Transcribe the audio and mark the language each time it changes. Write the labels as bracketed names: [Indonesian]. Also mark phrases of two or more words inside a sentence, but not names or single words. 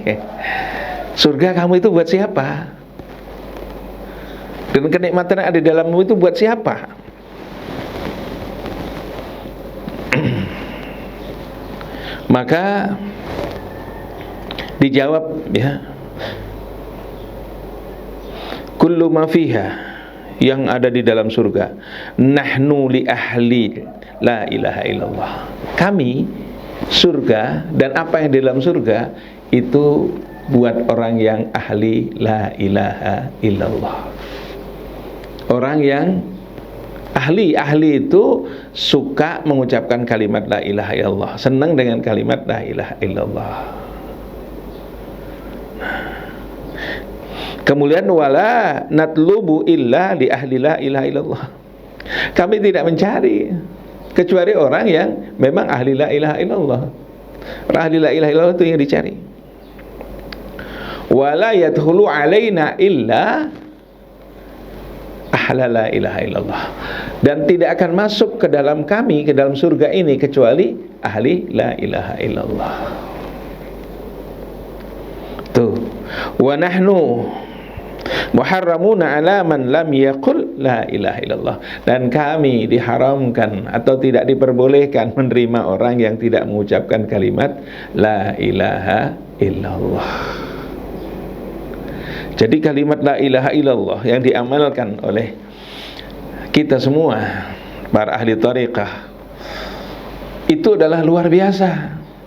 [Indonesian] Surga kamu itu buat siapa? Dan kenikmatan yang ada di dalammu itu buat siapa? Maka dijawab, [Arabic] يا كل ما فيها, [Indonesian] yang ada di dalam surga, [Arabic] نحن لأهل لا إله إلا الله. [Indonesian] Kami, surga dan apa yang di dalam surga itu buat orang yang ahli [Arabic] لا إله إلا الله. [Indonesian] Orang yang ahli itu suka mengucapkan kalimat [Arabic] لا إله إلا الله, [Indonesian] senang dengan kalimat [Arabic] لا إله إلا الله. Kemudian ولا نطلب إلا لأهل لا إله إلا الله. [Indonesian] Kami tidak mencari kecuali orang yang memang ahli [Arabic] لا إله إلا الله. [Indonesian] Orang ahli [Arabic] لا إله إلا الله [Indonesian] itu yang dicari. [Arabic] ولا يدخل علينا إلا أهل لا إله إلا الله. [Indonesian] Dan tidak akan masuk ke dalam kami, ke dalam surga ini, kecuali ahli [Arabic] لا إله إلا الله. [Indonesian] Tuh. [Arabic] ونحن محرمون على من لم يقل لا إله إلا الله. [Indonesian] Dan kami diharamkan atau tidak diperbolehkan menerima orang yang tidak mengucapkan kalimat [Arabic] لا إله إلا الله. [Indonesian] Jadi kalimat [Arabic] لا إله إلا الله [Indonesian] yang diamalkan oleh kita semua, para ahli thariqah, itu adalah luar biasa.